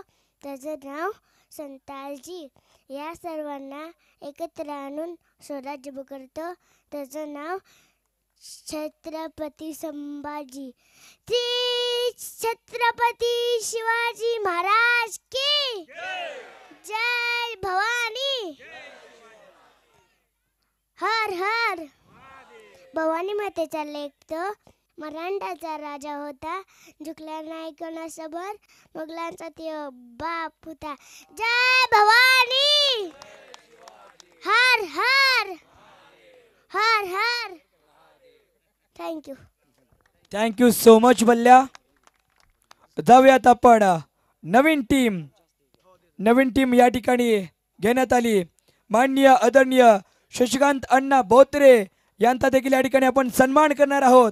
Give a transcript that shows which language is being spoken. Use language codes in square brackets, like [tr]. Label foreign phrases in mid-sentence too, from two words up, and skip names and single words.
[mr] त्याचं नाव संताजी. या सर्वांना एकत्र आणून स्वराज्य करतो. त्याचं नाव छत्रपती संभाजी. छत्रपती शिवाजी महाराज की जय. भवानी. हर हर. भवानी मातेचा लेख तो मराठाचा राजा होता. झुकला नाही कोणासमोर, मुघलांचा तो बाप होता. जय भवानी. हर हर. हर हर. थँक्यू. [en] thank you so much बल्ल्या. [mr] जाऊयात आपण नवीन टीम या ठिकाणी घेण्यात आली. माननीय आदरणीय शशिकांत अण्णा बोत्रे यांचा देखील या ठिकाणी आपण सन्मान करणार आहोत.